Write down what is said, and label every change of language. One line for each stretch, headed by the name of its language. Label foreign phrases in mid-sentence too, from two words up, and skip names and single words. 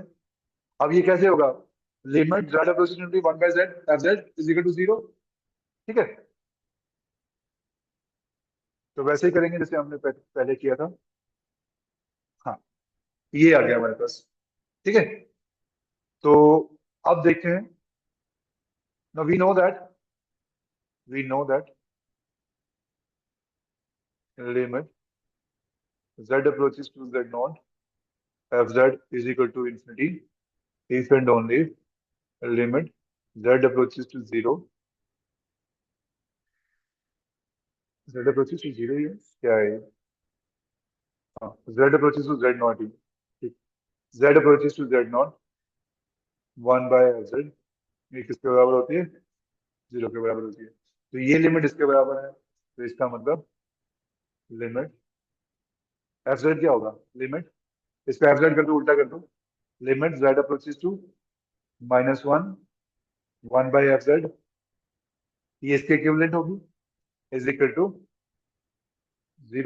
Hindi: अब ये कैसे होगा,
English: limit z approximately 1 by z f z is equal to 0.
Hindi: ठीक है, तो वैसे ही करेंगे जैसे हमने पहले किया था। हाँ, ये आ गया हमारे पास। ठीक है, तो अब देखते हैं।
English: now we know that we know that limit z approaches to z naught f z is equal to infinity if and only limit z approaches to 0 z approaches to 0
Hindi: ये क्या है, हाँ
English: z approaches to z naught
Hindi: ही, ठीक,
English: z approaches to z naught 1 by f z,
Hindi: ये किसके बराबर होती है, 0 के बराबर होती है। तो ये लिमिट इसके बराबर है, तो इसका मतलब
English: limit f z
Hindi: क्या होगा, लिमिट इसको
English: f z
Hindi: कर दो, उल्टा कर दो,
English: limit z approaches to -1 1 by f z,
Hindi: ये इसके इक्विवेलेंट होगी,
English: is equal to 0.